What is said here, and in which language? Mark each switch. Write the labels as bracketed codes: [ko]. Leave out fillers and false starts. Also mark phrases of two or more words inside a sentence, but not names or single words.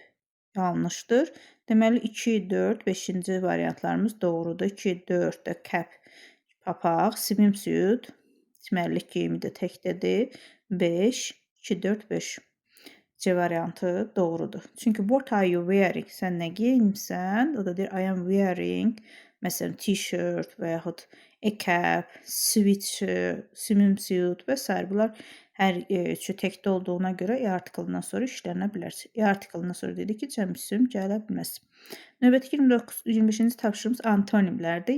[az] Yanlışdır. Deməli 2, 4, 5-ci variantlarımız doğrudur. 2, 4 də cap, papaq, swimsuit, çimərlik geyimi də təkdədir. 5, 2, 4, 5. C variantı doğrudur. [en] Çünki what are you wearing? [az] Sən nə geyinmisən? O da deyir [en] I am wearing. [az] Məsələn, t-shirt və yaxud [en] a cap, [az] sweatshirt, swimsuit və s. Bunlar hər üçü təkdə olduğuna görə article-dan sonra işlənə bilər. Article-dan sonra dedik ki, cəm isim gələ bilməz. Növbəti 25-ci tapşırığımız antonimlərdir.